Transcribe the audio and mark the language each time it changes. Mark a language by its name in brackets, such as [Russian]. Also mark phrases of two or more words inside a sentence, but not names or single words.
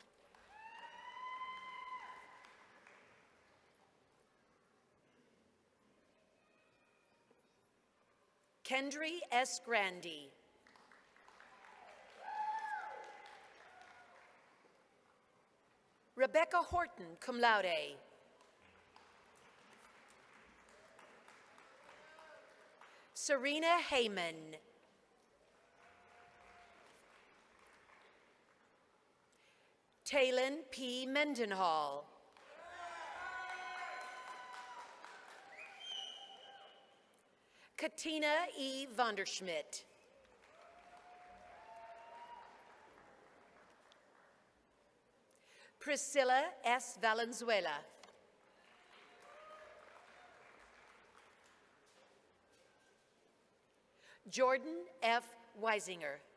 [English] Kendry S. Grandy. [Latin] Rebecca Horton, cum laude. [English] Serena Heyman. Talon P. Mendenhall. Katina E. Vonderschmidt. Priscilla S. Valenzuela. Jordan F. Weisinger.